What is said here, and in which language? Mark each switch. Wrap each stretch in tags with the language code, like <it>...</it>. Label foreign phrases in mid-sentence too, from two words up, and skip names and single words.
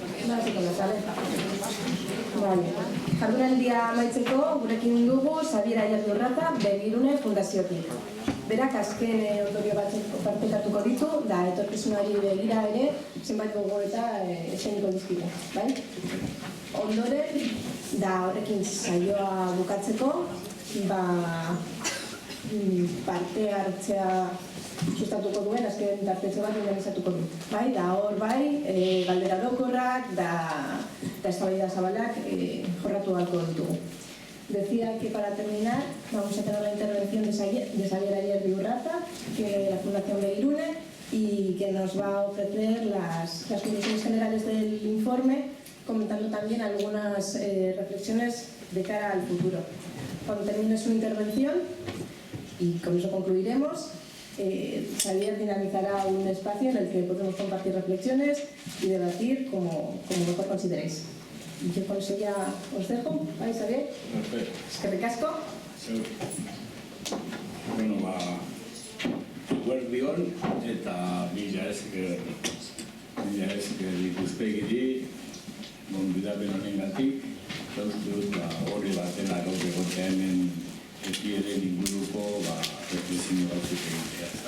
<es>personas y con la cabeza. Vale.</es> <eu>Jardunaldia amaitzeko gurekin dugu Xabier Ayerdi-Urraza Begirune Fundaziotik. Berak azken ondorio batzuk partekatuko ditu, da etorkizunari begira ere zenbait gogoeta eskainiko dizkigu, bai? Ondoren, da horrekin saioa bukatzeko, parte hartzea sustatuko duen, azken tartetxe bat organizatuko du. Bai, da hor bai, galdera orokorrak, da eztabaida zabalak jorratu beharko ditugu.</eu> <es>Decía que para terminar vamos a tener la intervención de Xabier Ayerdi-Urraza, que de la Fundación Begirune, y que nos va a ofrecer las conclusiones generales del informe, comentando también algunas reflexiones de cara al futuro. Cuando termine su intervención, y con eso concluiremos, Xabier dinamizará un espacio en el que podremos compartir reflexiones y debatir como mejor consideréis. Yo con eso ya os dejo, ¿vale, Xabier? Perfecto.</es> <eu>Eskerrik asko. Bueno, eguerdion eta mila esker ikuspegiri gonbidapen honengatik. Uste dut hori batena gaur egotea hemen ekieren inguruko reflexio batzuk egitea.</eu>